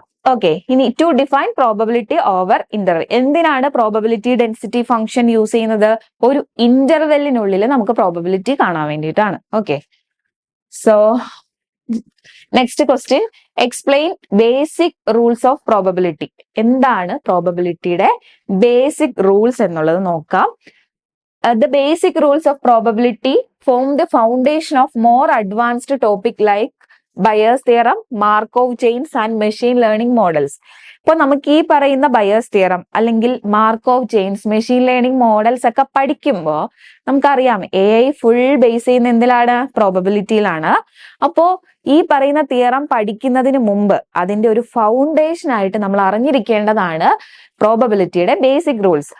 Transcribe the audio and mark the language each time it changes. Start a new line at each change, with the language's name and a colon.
Malayalam: Okay, ഇനി
English: To define probability over interval.
Malayalam: എന്തിനാണ് probability density function use ചെയ്യുന്നത്? ഒരു ഇന്റർവെല്ലിനുള്ളിൽ നമുക്ക് പ്രോബബിലിറ്റി കാണാൻ വേണ്ടിയിട്ടാണ്.
English: Okay, so next question, explain basic rules of probability.
Malayalam: എന്താണ് പ്രോബബിലിറ്റിയുടെ ബേസിക് റൂൾസ് എന്നുള്ളത് നോക്കാം.
English: The basic rules of probability form the foundation of more advanced topic like Bayes theorem, Markov chains and machine learning models.
Malayalam: ഇപ്പോൾ നമുക്ക് ഈ പറയുന്ന buyers theorem അല്ലെങ്കിൽ Markov chains, machine learning models ഒക്കെ പഠിക്കുമ്പോൾ നമുക്കറിയാം AI ഫുൾ ബേസ് ചെയ്യുന്ന എന്തിലാണ്? പ്രോബബിലിറ്റിയിലാണ്. അപ്പോ ഈ പറയുന്ന തിയറം പഠിക്കുന്നതിന് മുമ്പ് അതിന്റെ ഒരു ഫൗണ്ടേഷൻ ആയിട്ട് നമ്മൾ അറിഞ്ഞിരിക്കേണ്ടതാണ് പ്രോബബിലിറ്റിയുടെ ബേസിക് റൂൾസ്.